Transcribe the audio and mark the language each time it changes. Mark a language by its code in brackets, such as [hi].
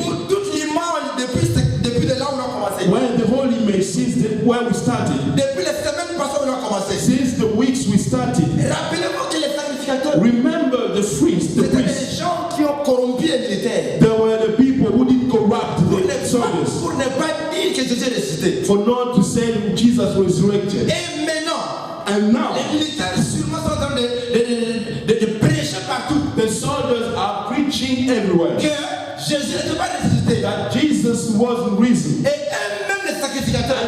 [fr] Pour toute l'image depuis de là où on a commencé. [en] Where the whole image, since where we started, [fr] Depuis les semaines passées où on a commencé. [en] since the weeks we started, [fr] Rappelez-vous que les sacrificateurs, [en] remember the priests, the [fr] c'était [en] priests. [fr] les gens qui ont corrompu les militaires. [en] There were the people who did corrupt the soldiers [fr] Pour ne pas dire que Jésus est ressuscité. [en] for not to say Jesus resurrected. [fr] Et maintenant, [en] And now [fr] les militaires sûrement sont en train de prêcher partout [en] the soldiers are preaching everywhere [fr] que Jésus n'était pas ressuscité. [en] that Jesus wasn't risen. [fr] Et eux-mêmes les sacrificateurs,